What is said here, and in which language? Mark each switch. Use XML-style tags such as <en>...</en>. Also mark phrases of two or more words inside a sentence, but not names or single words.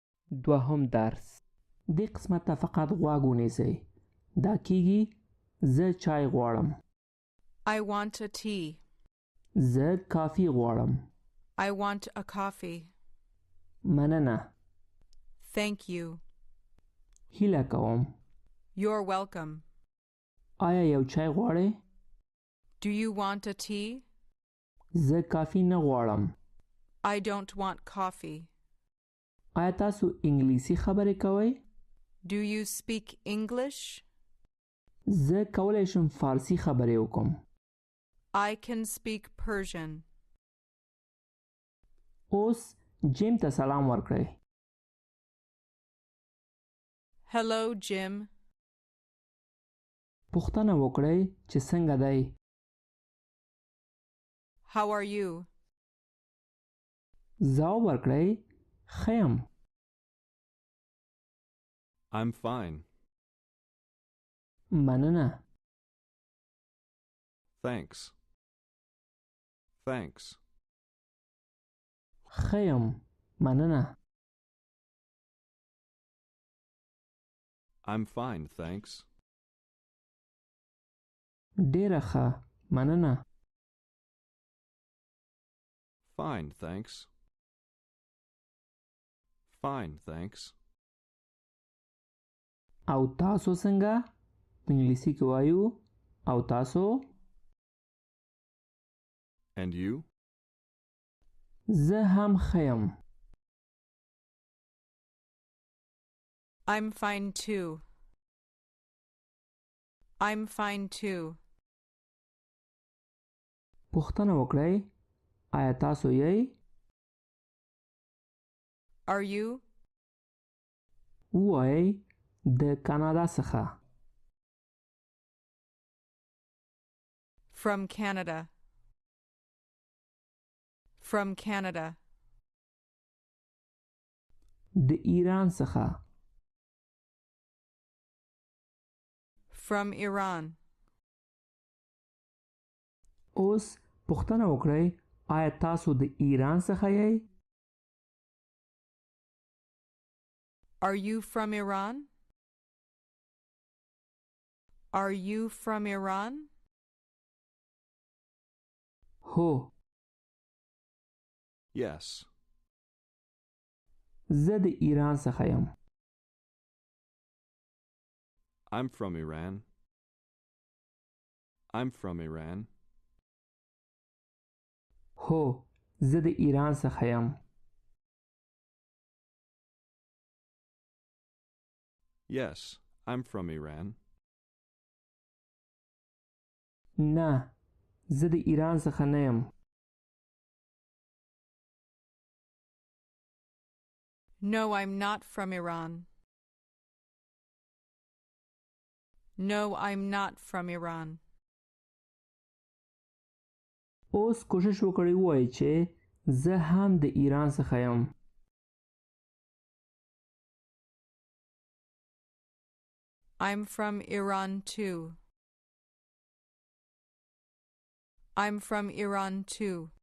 <ps>دوهم درس دې قسمت ته فقط غوږ ونیسئ. دا کیږي زه چای غواړم.</ps> <en>I want a tea.</en> <ps>زه کافي غواړم.</ps> <en>I want a coffee.</en> <ps>مننه.</ps> <en>Thank you.</en> <ps>هیله کوم.</ps> <en>You're welcome.</en> <ps>آیا یو چای غواړئ؟</ps> <en>Do you want a tea?</en> <ps>زه کافي نه غواړم.</ps> <en>I don't want coffee.</en> <ps>آیا تاسو انګلیسي خبرې کوئ؟</ps> <en>Do you speak English?</en> <ps>زه کولی شم فارسی خبرې وکم.</ps> <en>I can speak Persian.</en> <ps>اوس جیم ته سلام ورکړئ.</ps> <en>Hello, Jim.</en> <ps>پوښتنه وکړئ چې څنګه دی.</ps> <en>How are you?</en> <ps>ځواب ورکړئ ښه یم.</ps> <en>I'm fine.</en> <ps>مننه.</ps> <en>Thanks. Thanks.</en> <ps>ښه یم. مننه.</ps> <en>I'm fine, thanks.</en> <ps>ډیره ښه. مننه.</ps> <en>Fine, thanks. Fine, thanks.</en> <ps>او تاسو څنګه؟ په انګلیسي کې وایو او تاسو.</ps> <en>And you?</en> <ps>زه هم ښه یم.</ps> <en>I'm fine too. I'm fine too.</en> <ps>پوښتنه وکړئ آیا تاسو یې؟</ps> <en>Are you?</en> <ps>ووایئ د کاناډا څخه.</ps> <en>From Canada. From Canada.</en> <ps>د ایران څخه.</ps> <en>From Iran.</en> <ps>اوس پوښتنه وکړئ آیا تاسو د ایران څخه یې؟</ps> <en>Are you from Iran? Are you from Iran?</en> <ps>هو.</ps> <en>Yes.</en> <ps>زه د ایران څخه یم.</ps> <en>I'm from Iran. I'm from Iran.</en> <ps>هو. زه د ایران څخه یم.</ps> <en>Yes, I'm from Iran.</en> <ps>نه. زه د ایران څخه نه یم.</ps> <en>No, I'm not from Iran. No, I'm not from Iran.</en> <ps>اوس کوشش وکړئ ووایئ چې زه هم د ایران څخه یم.</ps> <en>I'm from Iran too. I'm from Iran too.</en>